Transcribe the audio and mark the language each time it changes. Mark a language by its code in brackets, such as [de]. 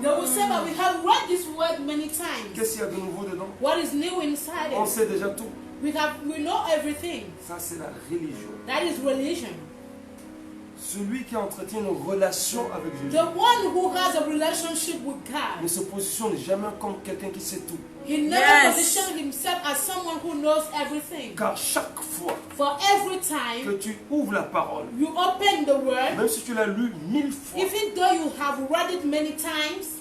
[en] they will say, but we have read this word many times. [fr] Qu'est-ce qu'il y a de nouveau dedans? [en] What is new inside [fr] On [en] it? [fr] sait déjà tout. [en] We know everything. [fr] Ça, c'est la religion. [en] That is religion. [fr] Celui qui entretient une relation avec Jésus [en] The one who has a relationship with [fr] ne [en] God, [fr] se positionne jamais comme quelqu'un qui sait tout. [en] he never Yes. positioned himself as someone who knows everything. [fr] Car chaque fois [en] For every time [fr] que tu ouvres la parole, [en] you open the word, [fr] même si tu l'as lu 1000 fois, [en] even though you have read it many times,